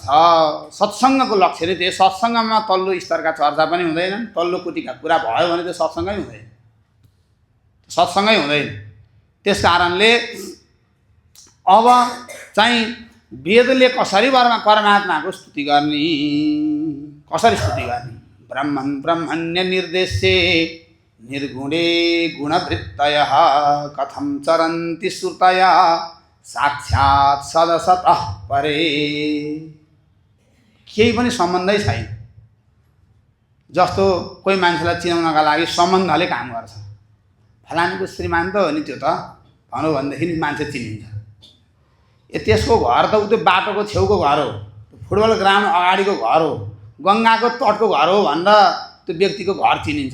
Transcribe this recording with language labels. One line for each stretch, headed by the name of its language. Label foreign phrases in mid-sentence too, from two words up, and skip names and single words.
Nepali: सत्सङ्गको लक्ष्य नै त्यही। सत्सङ्गमा तल्लो स्तरका चर्चा पनि हुँदैनन्, तल्लो कोटिका कुरा भयो भने त्यो सत्सङ्गै हुँदैन। त्यस कारणले अब चाहिँ वेदले कसरी परमात्माको स्तुति गर्ने,
Sanskrit: ब्रह्मण्य निर्देशे निर्गुणे गुणवृत्तयः कथं चरन्ति श्रुतया साक्षात् सदसतः परे।
Nepali: केही पनि सम्बन्धै छैन। जस्तो कोही मान्छेलाई चिनाउनका लागि सम्बन्धले काम गर्छ। फलानीको श्रीमान त हो नि त्यो त भन्यो भनेदेखि मान्छे चिनिन्छ। त्यसको घर त त्यो बाटोको छेउको घर हो,
English: football ground
Nepali: अगाडिको घर हो, गङ्गाको तटको घर हो भनेर त्यो व्यक्तिको घर चिनिन्छ।